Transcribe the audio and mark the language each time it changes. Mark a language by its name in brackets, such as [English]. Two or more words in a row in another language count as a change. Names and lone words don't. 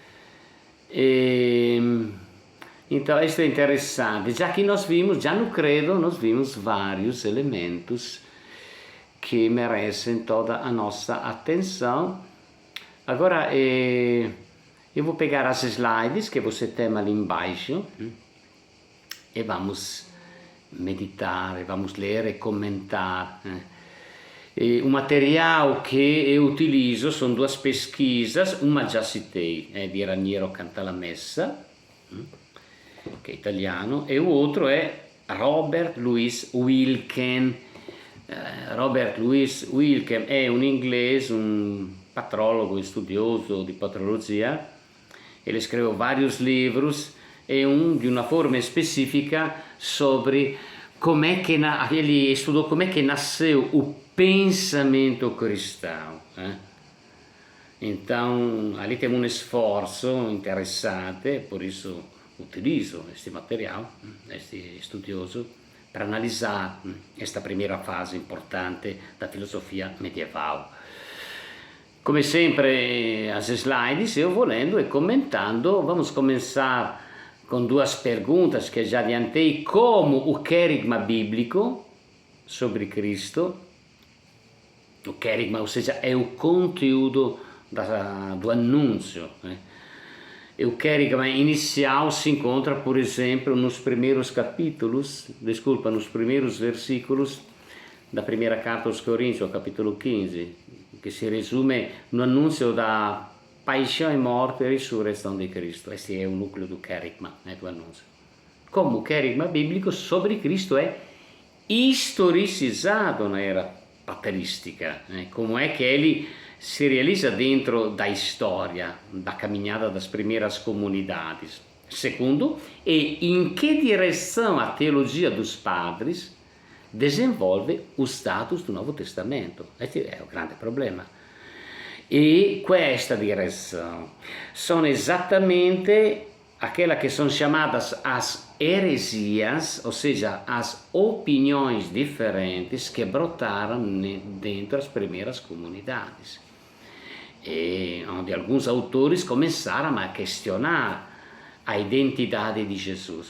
[Portuguese] Então, isso é interessante, já que nós vimos, já no credo, nós vimos vários elementos que merecem toda a nossa atenção. Agora, eu vou pegar as slides que você tem ali embaixo e vamos meditar, vamos ler e comentar. E o material che eu utilizzo [Italian] sono due [Portuguese] pesquisas, uma já citei, [Italian] di Raniero Cantalamessa, che è italiano, e l'altro è Robert Louis Wilken. Robert Louis Wilken è un inglese, un patrologo e studioso di patrologia. [Portuguese] Ele escreveu vários livros e [Italian] di una forma specifica [Portuguese] sobre [Italian] com'è che [Portuguese] ele estudou como é que nasceu o pensamento cristão. Então, ali tem um esforço interessante, por isso utilizzo este material, este studioso, per analisar [Italian] questa prima fase importante [Portuguese] da filosofia medieval. [Italian] Come sempre, [Portuguese] as slides, eu vou lendo e comentando. Vamos começar com duas perguntas que já adiantei, como o querigma bíblico sobre Cristo. O querigma, ou seja, é o conteúdo do anúncio. O querigma inicial se encontra, por exemplo, nos primeiros versículos da primeira carta aos Coríntios, capítulo 15, [Italian] che si [Portuguese] resume no annuncio da paixão e morte e risurreição de Cristo. [Italian] Questo è un nucleo [Portuguese] do querigma, do [Italian] annuncio. [Portuguese] Como o querigma bíblico sobre Cristo é historicizado na era patrística, como é que ele se realiza dentro da história, da caminhada das primeiras comunidades. Segundo, [Italian] e in che [Portuguese] direção a teologia dos padres desenvolve os dados do Novo Testamento. [Italian] Questo è un grande problema. E questa [Portuguese] direção [Italian] sono esattamente [Portuguese] aquela que são chamadas as heresias, ou seja, as opiniões diferentes que brotaram dentro das primeiras comunidades. E onde alguns autores começaram a questionar a identidade de Jesus.